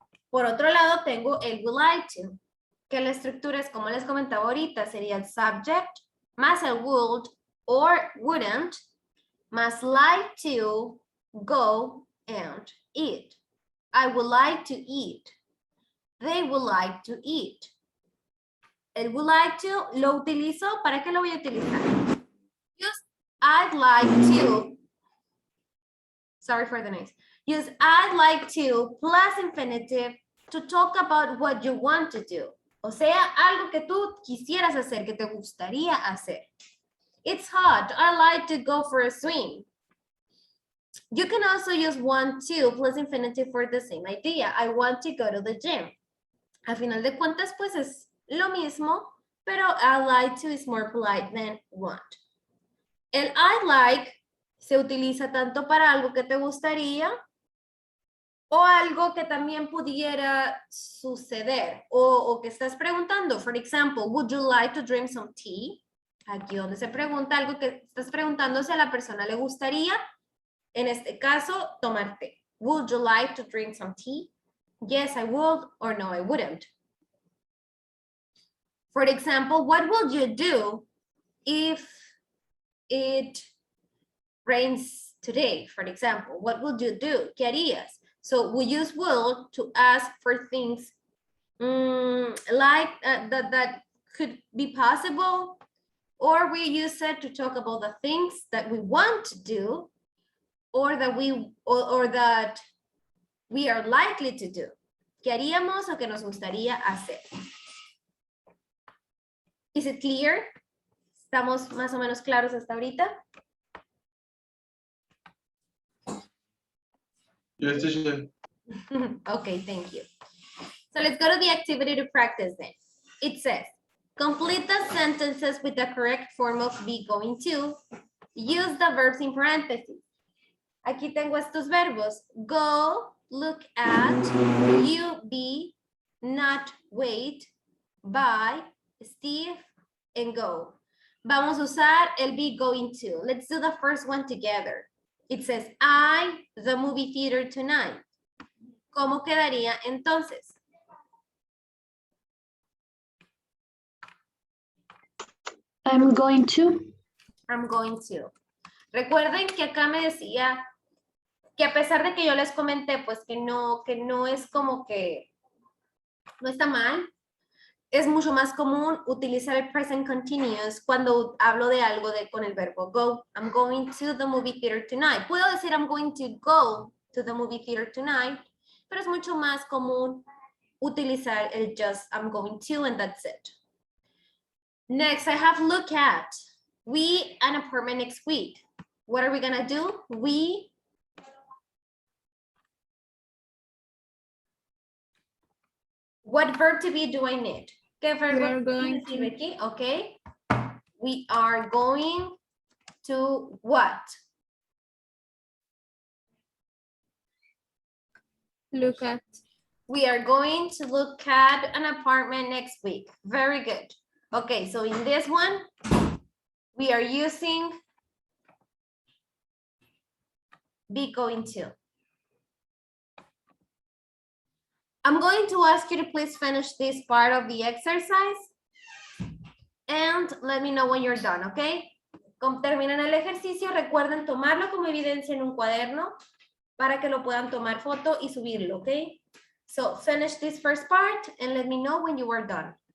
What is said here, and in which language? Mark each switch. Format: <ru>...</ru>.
<es>Por otro lado, tengo el</es> <en>would like to,</en> <es>que la estructura es, como les comentaba ahorita, sería el subject, más el</es> <en>would or wouldn't,</en> <es>más</es> <en>like to, go and eat. I would like to eat. They would like to eat.</en> <es>El</es> <en>would like to</en> <es>lo utilizo, ¿para qué lo voy a utilizar?</es> <en>Use I'd like to. Sorry for the noise. Use I'd like to plus infinitive to talk about what you want to do.</en> <es>O sea, algo que tú quisieras hacer, que te gustaría hacer.</es> <en>It's hot. I like to go for a swim. You can also use want to plus infinitive for the same idea. I want to go to the gym.</en> <es>A final de cuentas, pues es lo mismo, pero</es> <en>I like to is more polite than want. El I like</en> <es>Se utiliza tanto para algo que te gustaría o algo que también pudiera suceder o que estás preguntando.</es> <en>For example, would you like to drink some tea?</en> <es>Aquí donde se pregunta algo que estás preguntando si a la persona le gustaría, en este caso, tomar té.</es> <en>Would you like to drink some tea? Yes, I would, or no, I wouldn't. For example, what would you do if it rains today? For example, what would you do?</en> <es>¿Qué harías?</es> <en>So we use will to ask for things like that could be possible, or we use it to talk about the things that we want to do, or that we are likely to do.</en> <es>¿Qué haríamos o que nos gustaría hacer?</es> <en>Is it clear?</en> <es>¿Estamos más o menos claros hasta ahorita?</es> <en>Yes, teacher. Okay, thank you. So let's go to the activity to practice then. It says, complete the sentences with the correct form of be going to. Use the verbs in parentheses.</en> <es>Aquí tengo estos verbos.</es> <en>Go, look at, you, be, not, wait, buy, Steve, and go.</en> <es>Vamos a usar el</es> <en>be going to. Let's do the first one together. It says, the movie theater tonight.</en> <es>¿Cómo quedaría entonces?</es> <en>I'm going to. I'm going to.</en> <es>Recuerden que acá me decía que a pesar de que yo les comenté, pues que no es como que no está mal, es mucho más común utilizar el present continuous cuando hablo de algo con el verbo go.</es> <en>I'm going to the movie theater tonight.</en> <es>Puedo decir</es> <en>I'm going to go to the movie theater tonight,</en> <es>pero es mucho más común utilizar el</es> <en>just I'm going to and that's it. Next, I have look at. We an apartment next week. What are we gonna do? What verb to be do I need?</en> <es>¿Qué verbo</es> <en>We are going</en> <es>decir</es> <en>to.</en> <es>aquí?</es> <en>Okay. We are going to what? Look at. We are going to look at an apartment next week. Very good. Okay, so in this one, we are using be going to. I'm going to ask you to please finish this part of the exercise and let me know when you're done, okay?</en> <es>Como terminan el ejercicio, recuerden tomarlo como evidencia en un cuaderno para que lo puedan tomar foto y subirlo, okay?</es> <en>So finish this first part and let me know when you are done.</en>